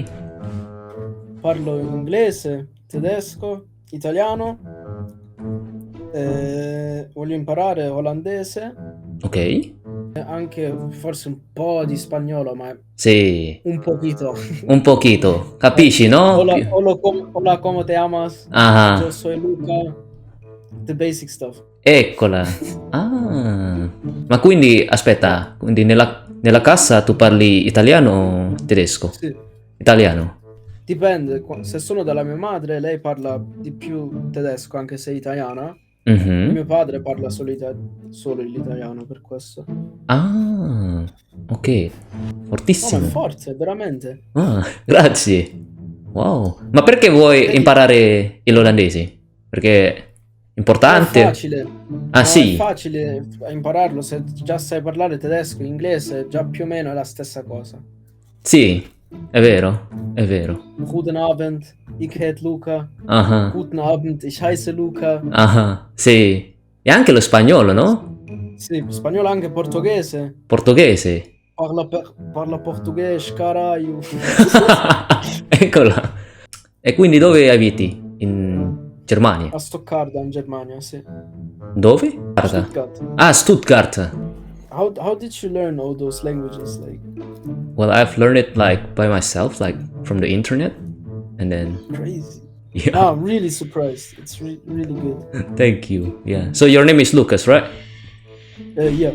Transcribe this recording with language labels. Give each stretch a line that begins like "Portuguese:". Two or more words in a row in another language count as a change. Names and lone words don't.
Italian: Parlo inglese, tedesco, italiano, voglio imparare olandese, Ok. e anche forse un po' di spagnolo, ma Sì,
Spanish: un poquito.
Italian: un pochino. Like, Capisci, no?
Spanish: hola, hola, ¿cómo te llamas? Yo Ah, soy Luca.
English: The basic stuff.
Italian: eccola. Ah. Ma quindi, Ma aspetta, quindi nella casa tu parli italiano o tedesco? sì, Italiano. dipende. Se sono dalla mia madre, lei parla di più tedesco, anche se è italiana. E Mhm. mio padre parla solo l'italiano per questo. Ah, ok. No, ma è Fortissimo. forte, veramente. Ah, grazie. Wow. Ma perché vuoi Vedi, imparare l'olandese? Perché è ma è importante? facile. Ah, No, è sì, facile impararlo. Se già sai parlare tedesco, inglese, già più o meno è la stessa cosa. sì, è vero, è vero.
German: Guten Abend, ich heiße Luca.
Italian: Ah,
German: Guten Abend, ich heiße Luca.
Italian: ah, sì. E anche lo spagnolo, no? Sì, spagnolo anche portoghese. Portoghese. Parla portoghese, caralho. Eccola. E quindi dove abiti? In Germania? A Stoccarda in Germania, sì. Dove? Guarda. Stuttgart. Ah, Stuttgart.
English: How did you learn all those languages? Like, Well, I've learned it like by myself, like from the internet. And then, crazy. yeah. No, I'm really surprised. It's really good. Thank you. Yeah. So your name is Lucas, right? Yeah,